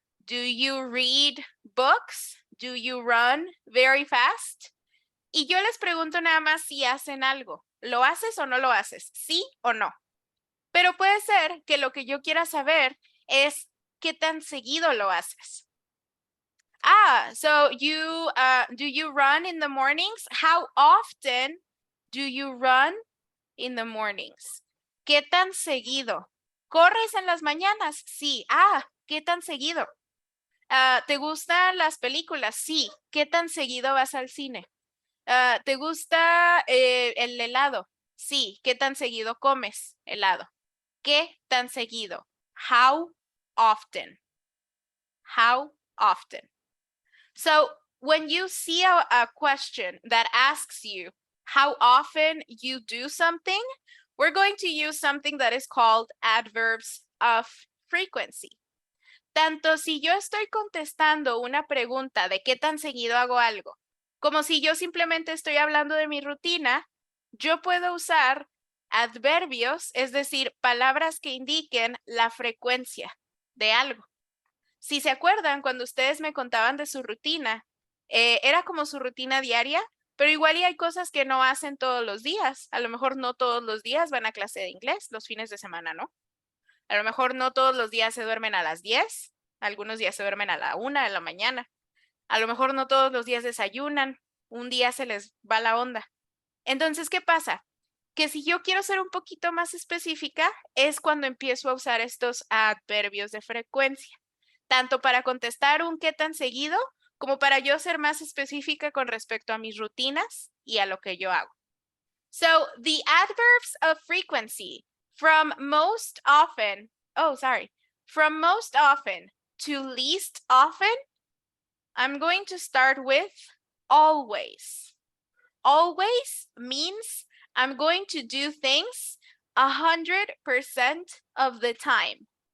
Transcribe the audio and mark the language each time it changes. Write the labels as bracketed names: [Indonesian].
[English] Do you read books? Do you run very fast? [Spanish] Y yo les pregunto nada más si hacen algo. ¿Lo haces o no lo haces? ¿Sí o no? Pero puede ser que lo que yo quiera saber es qué tan seguido lo haces. [English] So you do you run in the mornings? How often do you run in the mornings? [Spanish] ¿Qué tan seguido? ¿Corres en las mañanas? Sí. ¿Qué tan seguido? ¿Te gustan las películas? Sí. ¿Qué tan seguido vas al cine? ¿Te gusta el helado? Sí. ¿Qué tan seguido comes helado? ¿Qué tan seguido? [English] How often? How often? So when you see a question that asks you how often you do something, we're going to use something that is called adverbs of frequency. [Spanish] Tanto si yo estoy contestando una pregunta de qué tan seguido hago algo, como si yo simplemente estoy hablando de mi rutina, yo puedo usar adverbios, es decir, palabras que indiquen la frecuencia de algo. Si se acuerdan, cuando ustedes me contaban de su rutina, era como su rutina diaria, pero igual y hay cosas que no hacen todos los días. A lo mejor no todos los días van a clase de inglés, los fines de semana, ¿no? A lo mejor no todos los días se duermen a las 10, algunos días se duermen a la 1 de la mañana. A lo mejor no todos los días desayunan, un día se les va la onda. Entonces, ¿qué pasa? Que si yo quiero ser un poquito más específica, es cuando empiezo a usar estos adverbios de frecuencia, tanto para contestar un qué tan seguido, como para yo ser más específica con respecto a mis rutinas y a lo que yo hago. [English] So, the adverbs of frequency, from most often to least often, I'm going to start with always. Always means I'm going to do things 100% of the time.